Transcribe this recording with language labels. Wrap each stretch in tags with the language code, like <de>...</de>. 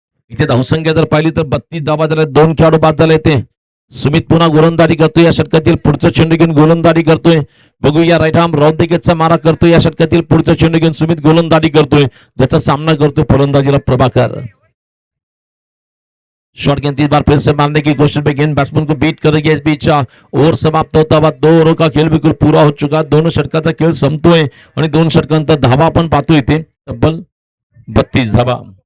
<mr>इथे धावसंख्या जर पाहिली तर 32 धावा झाल्या. 2 खेळाडू बाद झाले. ते सुमित पुन्हा गोलंदाजी करतोय. या षटकातील पुढचं चेंडू घेऊन गोलंदाजी करतोय. बघूया राईट आर्म राऊंड विकेटचा मारा करतोय. या षटकातील पुढचं चेंडू घेऊन सुमित गोलंदाजी करतोय, ज्याचा सामना करतोय फलंदाजीला प्रभाकर.</mr> <hi>शॉट गेंद 3 बार फिर से मारने की कोशिश में गेंद बैट्समैन को बीट करेगी. इस बीच ओव्हर समाप्त होता हुआ 2 ओव्हर का खेळ बिलकुल पूरा हो चुका.</hi> <mr>2 षटकाचा खेळ संपतोय आणि 2 षटकांनंतर धावा आपण पाहतोय इथे तब्बल 32 धावा.</mr>